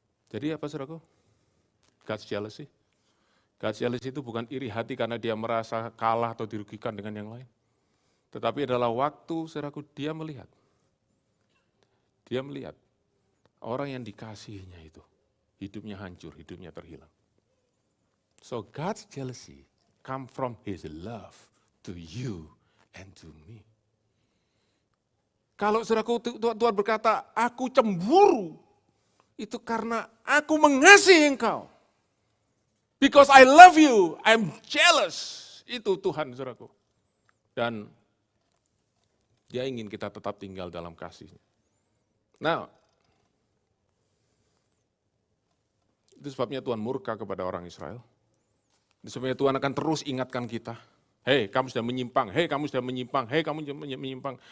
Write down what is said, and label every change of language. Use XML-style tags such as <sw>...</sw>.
<id>Jadi apa saudaraku? God's jealousy. God's jealousy itu bukan iri hati karena dia merasa kalah atau dirugikan dengan yang lain. Tetapi adalah waktu saudaraku dia melihat. Dia melihat orang yang dikasihinya itu. Hidupnya hancur, hidupnya terhilang.</id> <en>So God's jealousy come from His love to you and to me.</en> <id>Kalau saudaraku Tuhan berkata, aku cemburu, itu karena aku mengasihi engkau.</id> <en>Because I love you, I'm jealous.</en> <id>Itu Tuhan saudaraku. Dan Dia ingin kita tetap tinggal dalam kasih-Nya. Nah, itu sebabnya Tuhan murka kepada orang Israel. Itu sebabnya Tuhan akan terus ingatkan kita. Hei, kamu sudah menyimpang, hei kamu sudah menyimpang, hei kamu sudah menyimpang.</id>